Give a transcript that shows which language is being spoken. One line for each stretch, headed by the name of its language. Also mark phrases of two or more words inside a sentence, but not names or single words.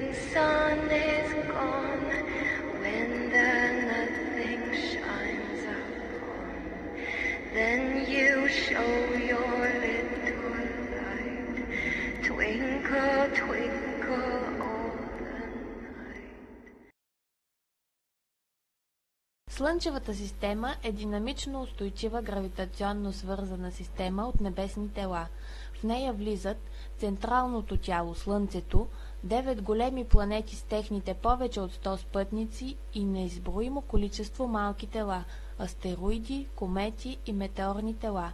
English: sun is gone, when the nothing shines upon, then you show your little light, twinkle, twinkle all the night.
Bulgarian: Слънчевата система е динамично устойчива гравитационно свързана система от небесни тела. В нея влизат централното тяло, Слънцето, 9 големи планети с техните повече от 100 спътници и неизброимо количество малки тела – астероиди, комети и метеорни тела.